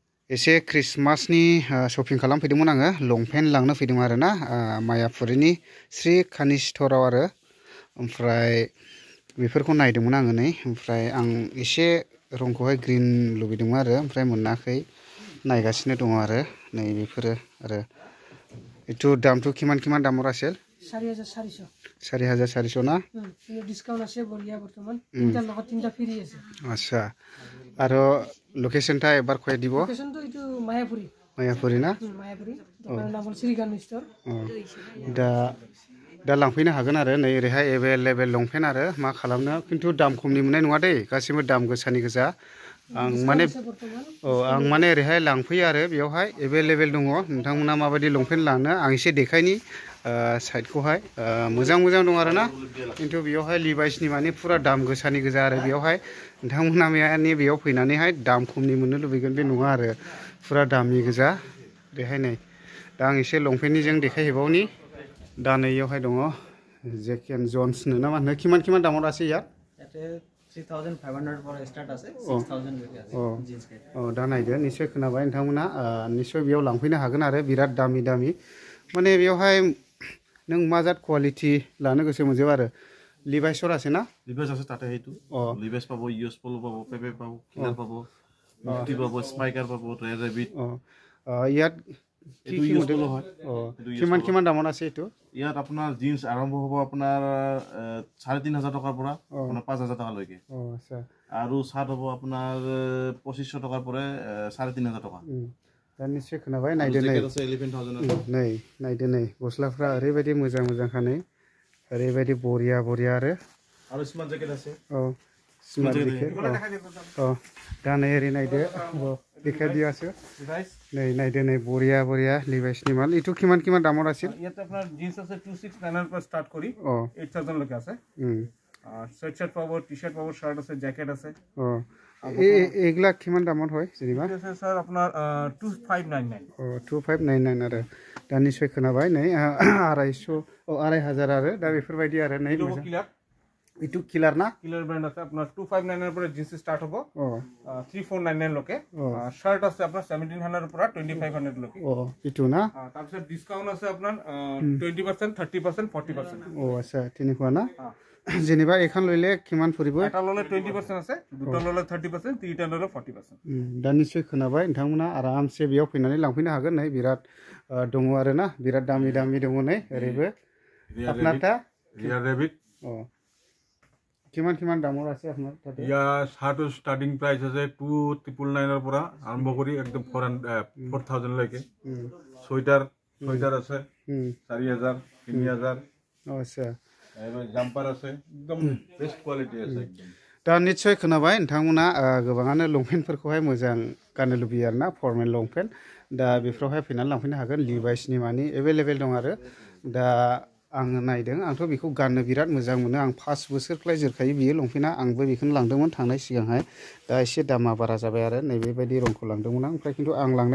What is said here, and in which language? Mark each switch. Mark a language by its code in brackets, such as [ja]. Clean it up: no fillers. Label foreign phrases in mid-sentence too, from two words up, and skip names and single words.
[brx] एसे क्रिसमासनि शपिं खालामफैदोंमोन आङो लंपेन्ट लांनो फैदों आरोना मायापुरिनि श्री कानि स्ट'राव आरो ओमफ्राय बेफोरखौ नायदोंमोन आङो नै ओमफ्राय आं एसे रंखौहाय ग्रीन लुबैदोंमोन आरो ओमफ्राय मोनाखै नायगासिनो दङ आरो नै बेफोरो आरो एथु दामथ' [as] কিমান দামৰ আছিল [brx] 4400 ना [as] डिस्काउंट আছে বঢ়িয়া বৰ্তমান তিনটা লগত তিনটা ফ্ৰী আছে আচ্ছা আৰু লোকেশনটা এবাৰ কই দিব লোকেশনটো ইটো মায়াপুরি না মায়াপুরি দোকানৰ নাম শ্ৰী কানি স্টোर [brx] दा लांफैनो हागोन आरो नै ओरैहाय एभेलेबेल लंपेन्ट आरो मा खालामनो खिन्थु दाम खमनि मोननाय नङा दै गासिबो दाम गोसानि गोजा आं माने ओरैहाय लांफैयो आरो बेयावहाय एभेलेबेल दङ नोंथांमोना माबायदि लंपेन्ट लानो आं एसे देखायनि साइडखौहाय मोजां दं आरोना खिन्थु बेयावहाय लिभाइसनि माने पुरा दाम गोसानि गोजा आरो बेयावहाय नोंथांमोना माने बेयाव फैनानैहाय दाम खमनि मोननो लुबैगोन बे नङा आरो पुरा दामनि गोजा ओरैहाय नै दा आं एसे लंपेन्टनि जों देखायहैबावनि दा नैयावहाय दङ जेक एन्ड जन्स नो ना मा होनो किमान दामाव [as] আছে ইয়াত 3500 পৰ স্টাৰ্ট আছে 6000 লৈকে আছে জিন্স [brx] के दा नायदो निश्चय खोनाबाय नोंथांमोना निश्चय बेयाव लांफैनो हागोन आरो बिराद दामि माने बेयावहाय नों मा जात क्वालिटी लानो गोसो मोनजोबो आरो [as] লিভাইছৰ আছে না লিভাইস আছে তাতে হেতু লিভাইস পাবো ইউএস পলো পাবো পেপে পাবো কিলার পাবো মুক্তি পাবো স্পাইকার পাবো রেড রেবিট ইয়াত কি মডেল হয় কিমান দামৰ আছে এটো ইয়াত আপোনাৰ জিন্স আৰম্ভ হ'ব আপোনাৰ 3500 টকাৰ পৰা আপোনাৰ 5000 টকা লৈকে আচ্ছা আৰু শাৰ্ট হ'ব আপোনাৰ 2500 টকাৰ পৰা 3500 টকা [brx] दा निश्चय खोनाबाय नायदो नै नायदो नै गस्लाफ्रा ओरैबायदि मोजां खानै ओरैबायदि बरिया [as] आरो [en] smart jacket [as] আছে [en] smart jacket [brx] दा नै ओरै नायदो देखाय दियासो नै नायदो नै बरिया लिभाइसनि माल इटु [as] কিমান দামৰ আছিল ইয়াতে আপোনাৰ জিন্স আছে 2699 পৰা স্টার্ট কৰি 8000 লৈকে আছে সোয়েটশার্ট পাবো টি-শার্ট পাবো শার্ট আছে জ্যাকেট আছে এগুলা কিমান দামত হয় যেনিবা আছে স্যার আপনার 2599 [brx] 2599 आरो दा निश्चय खोनाबाय नै 250 2000 आरो दा बेफोरबायदि आरो नै इटु किलार ना [as] किलार ब्रांड আছে আপনার 2599 এর পরে জিন্স স্টার্ট হবে 3499 লোকে শার্ট আছে আপনার 1700 এর পরে 2500 লোকে ইটু না তারপর ডিসকাউন্ট আছে আপনার 20% 30% 40% আচ্ছা তিনিখোৱা না যেনেবা এখন ললে কিমান পৰিব এটা ললে 20% আছে দুটা ললে 30% তিনটা ললে 40% [brx] दा निश्चय खोनाबाय नोंथांमोना आरामसे बेयाव फैनानै लांफैनो हागोन नै बिराद दङ आरो ना बिराद दामि दङ नै ओरैबो आपनारटा रिया रेबिट [as] কিমান দামৰ আছে আপোনাৰ তাতে ইয়া শার্ট স্টার্টিং প্রাইস আছে 2999 এর পৰা আৰম্ভ কৰি একদম 4000 লৈকে সোয়েটার আছে 4000 3000 আচ্ছা জাম্পার আছে একদম বেস্ট কোয়ালিটি আছে একদম [brx] दा निश्चय खोनाबाय नोंथांमोना गोबाङानो लंपेन्टफोरखौहाय मोजां गाननो लुबैयो आरोना फर्मेल लंपेन्ट दा बेफोरावहाय फैनानै लांफैनो हागोन लिभाइसनि मानि एभेलेबेल दं आरो दा आङो नायदों आंथ' बेखौ गाननो बिराद मोजां मोनो आं 5 बोसोरख्लाय जोरखायो बियो लंपेन्टआ आंबो बेखौनो लांदोंमोन थांनाय सिगांहाय दा एसे दामा बारा जाबाय आरो नैबेबायदि रंखौ लांदोंमोन आं ओमफ्राय खिन्थु आं लांनाय